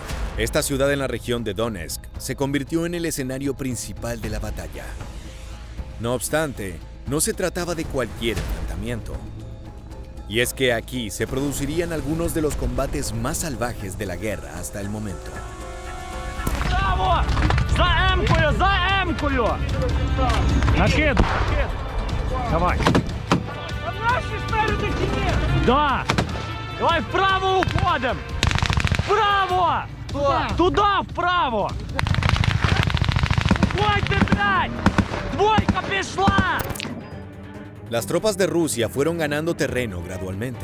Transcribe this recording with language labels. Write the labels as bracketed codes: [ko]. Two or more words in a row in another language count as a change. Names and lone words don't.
[es] Esta ciudad en la región de Donetsk se convirtió en el escenario principal de la batalla. No obstante, no se trataba de cualquier enfrentamiento. Y es que aquí se producirían algunos de los combates más salvajes de la guerra hasta el momento. [uk] Браво! За М-кою! За М-кою! Накид! Давай! А наші спереду чи ні? [ru] Да! Давай вправо уходим! Вправо! [uk] Туда вправо! Уходьте, блядь! Двойка пішла! [es] Las tropas de Rusia fueron ganando terreno gradualmente.